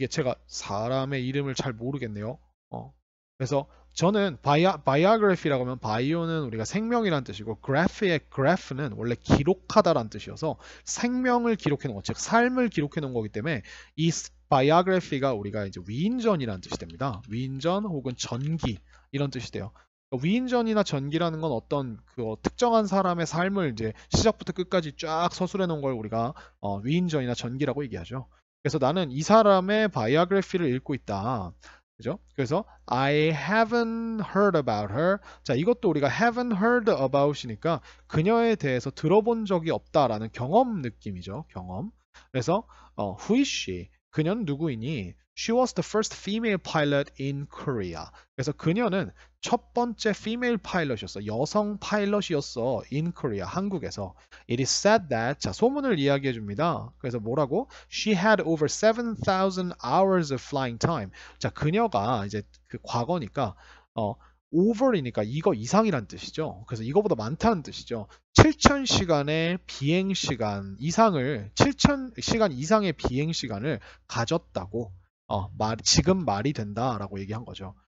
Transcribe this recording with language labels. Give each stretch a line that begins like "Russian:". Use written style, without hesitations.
Korean: 이게 제가 사람의 이름을 잘 모르겠네요. 그래서 저는 biography라고 하면 bio는 우리가 생명이란 뜻이고 graph는 원래 기록하다란 뜻이어서 생명을 기록해 놓은 것, 즉 삶을 기록해 놓은 거기 때문에 이 biography가 우리가 이제 위인전이라는 뜻이 됩니다. 위인전 혹은 전기 이런 뜻이 돼요. 위인전이나 전기라는 건 어떤 그 특정한 사람의 삶을 이제 시작부터 끝까지 쫙 서술해 놓은 걸 우리가 위인전이나 전기라고 얘기하죠. 그래서 나는 이 사람의 바이오그래피를 읽고 있다. 그죠?
English: 그래서 I haven't heard about her.
Korean: 자, 이것도 우리가 haven't heard about이니까 그녀에 대해서 들어본 적이 없다라는 경험 느낌이죠. 경험.
English: 그래서 who is she?
Korean: 그녀는 누구이니?
English: She was the first female pilot in Korea.
Korean: 그래서 그녀는 첫 번째 female pilot이었어. 여성 파일럿이었어.
English: in Korea.
Korean: 한국에서.
English: It is said that,
Korean: 자, 소문을 이야기해 줍니다. 그래서 뭐라고?
English: She had over 7,000 hours of flying time.
Korean: 자, 그녀가 이제 그 과거니까 over이니까 이거 이상이란 뜻이죠. 그래서 이거보다 많다는 뜻이죠. 7,000시간의 비행 시간 이상을 7,000시간 이상의 비행 시간을 가졌다고 지금 말이 된다라고 얘기한 거죠.